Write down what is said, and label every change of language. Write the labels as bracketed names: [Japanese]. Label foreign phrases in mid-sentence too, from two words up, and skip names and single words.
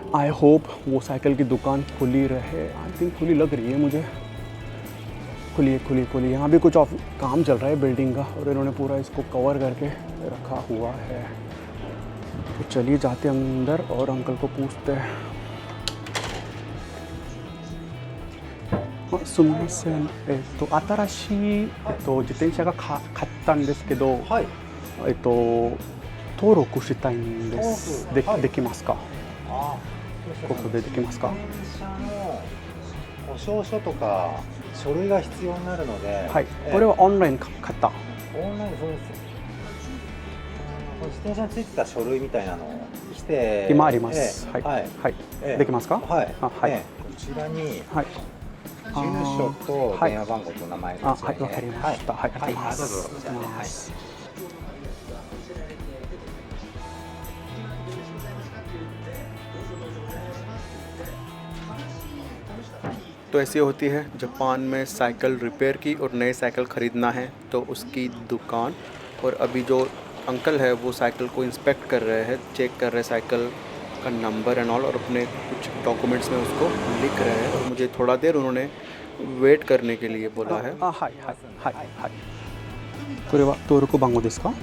[English] I hope [Hindi] वो साइकिल की दुकान खुली रहे। [English] I think [Hindi] खुली लग रही है मुझे, खुली। यहाँ भी कुछ काम चल रहा है बिल्डिंग का, और इन्होंने पूरा इसको कवर करके रखा हुआ है। तो चलिए जाते अंदर और अंकल को पूछते हैं। [Japanese] すみません、新しい、自転車が買ったんですけど、はい、登録したいんです。できますか？ここでできますか？自転車の保証書とか書類が必要になるので、はい、これはオンライン買った。オンラインそうです。自転車についてた書類みたいなのを来て今あります。はいはい。できますか？はい。はい。こちらに。はい。住所と電話番号と名前が。はい、わかりました。はい、ありがとうございます。 [Hindi] तो ऐसी होती है जापान में साइकिल रिपेयर की, और नई साइकिल ख़रीदना है तो उसकी दुकान। और अभी जो अंकल है वो साइकिल को इंस्पेक्ट कर रहे हैं, चेक कर रहे हैं साइकिल का नंबर [English] and all, [Hindi] और अपने कुछ डॉक्यूमेंट्स में उसको लिख रहे हैं। और मुझे थोड़ा देर उन्होंने वेट करने के लिए बोला है। हाय हाय हाय हाय। [Japanese] これは登録番号ですか？